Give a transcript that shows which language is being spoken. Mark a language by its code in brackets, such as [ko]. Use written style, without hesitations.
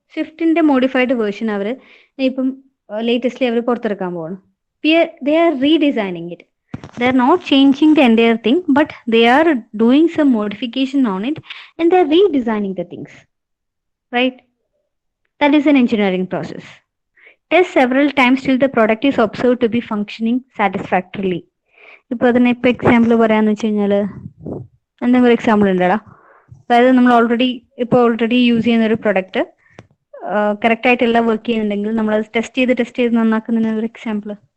[ml] സ്വിഫ്റ്റിന്റെ modified version അവർ ഇപ്പം ലേറ്റസ്റ്റ്ലി അവർ പുറത്തിറക്കാൻ പോകണം. [en] They are redesigning it. They are not changing the entire thing, but they are doing some modification on it and they are redesigning the things, right? That is an engineering process. Test several times till the product is observed to be functioning satisfactorily. [ml] ഇപ്പോൾ അതിന് ഇപ്പോൾ example പറയാന്ന് വെച്ച് കഴിഞ്ഞാൽ എന്തെങ്കിലും ഒരു example ഉണ്ടടാ? അതായത് നമ്മൾ ഓൾറെഡി യൂസ് ചെയ്യുന്ന ഒരു പ്രൊഡക്റ്റ് കറക്റ്റ് ആയിട്ടെല്ലാം വർക്ക് ചെയ്യുന്നുണ്ടെങ്കിൽ നമ്മൾ അത് ടെസ്റ്റ് ചെയ്ത് നന്നാക്കുന്നതിന് ഒരു എക്സാമ്പിൾ.